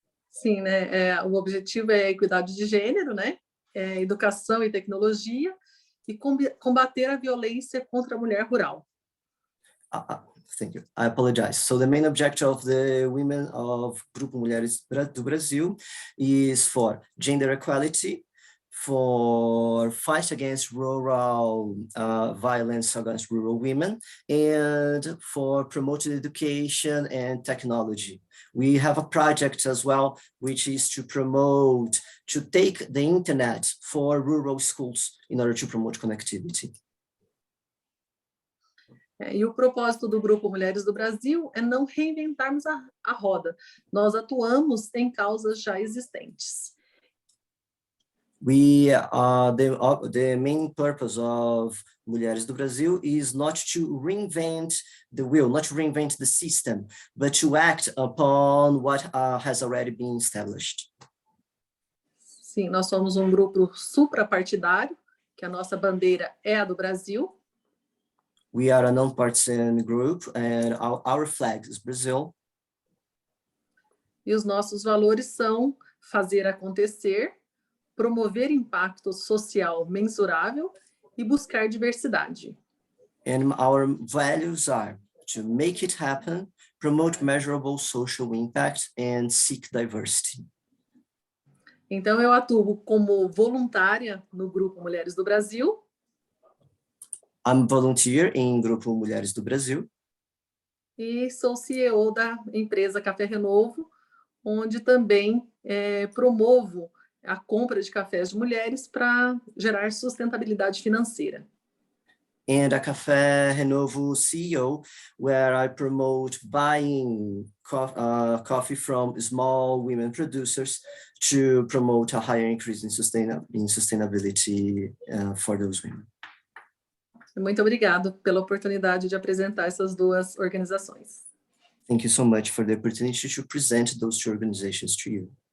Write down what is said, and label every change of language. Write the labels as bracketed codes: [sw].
[pt] Sim, né? O objetivo é a equidade de gênero, né? Educação e tecnologia, e combater a violência contra a mulher rural. [en] Thank you. I apologize. So the main objective of the women of Grupo Mulheres do Brasil is for gender equality, for fight against rural violence against rural women, and for promoting education and technology. We have a project as well, which is to take the internet for rural schools in order to promote connectivity. [pt] E o propósito do Grupo Mulheres do Brasil é não reinventarmos a roda. Nós atuamos em causas já existentes. [en] The main purpose of Mulheres do Brasil is not to reinvent the wheel, not to reinvent the system, but to act upon what has already been established. [pt] Sim, nós somos um grupo suprapartidário, que a nossa bandeira é a do Brasil. [en] We are a non-partisan group and our flag is Brazil. [pt] E os nossos valores são fazer acontecer, promover impacto social mensurável e buscar diversidade. [en] And our values are to make it happen, promote measurable social impact, and seek diversity. [pt] Então, eu atuo como voluntária no Grupo Mulheres do Brasil. [en] I'm volunteer em Grupo Mulheres do Brasil. [pt] E sou CEO da empresa Café Renovo, onde também promovo a compra de cafés de mulheres para gerar sustentabilidade financeira. [en] And a Café Renovo CEO, where I promote buying coffee from small women producers to promote a higher increase in sustainability for those women. [pt] Muito obrigado pela oportunidade de apresentar essas duas organizações. [en] Thank you so much for the opportunity to present those two organizations to you.